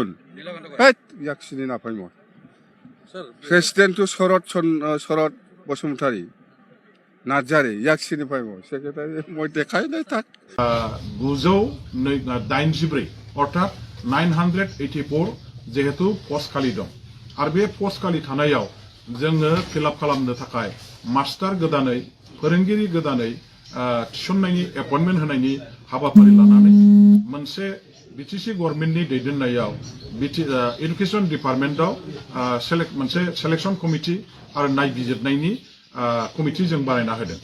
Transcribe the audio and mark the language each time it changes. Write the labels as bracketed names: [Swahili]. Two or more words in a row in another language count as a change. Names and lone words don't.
[Assamese] হেত ইয়াক চিনি নাপাই মই। প্ৰেচিডেণ্টটো শৰৎ বসুমতাৰী নাৰ্জাৰী, ইয়াক চিনি পাই মই। ছেক্ৰেটাৰী মই দেখাই নাই তাক। 984 অৰ্থাৎ 984 যেহেতु [Bodo] পষ্ট खालि दं आरो बे पस्ट खालि थानायाव जोङो फिलआप खालामनो थाखाय मास्टार गोदानै फोरोंगिरि गोदानै थिसननायनि एपइन्टमेन्ट होनायनि हाबाफारि लानानै मोनसे BTC गभर्नमेन्टनि दैदेननायाव [English] education department [Bodo] मोनसे [English] selection committee [Bodo] आरो नायबिजिरनायनि कमिटि जों बानायना होदों।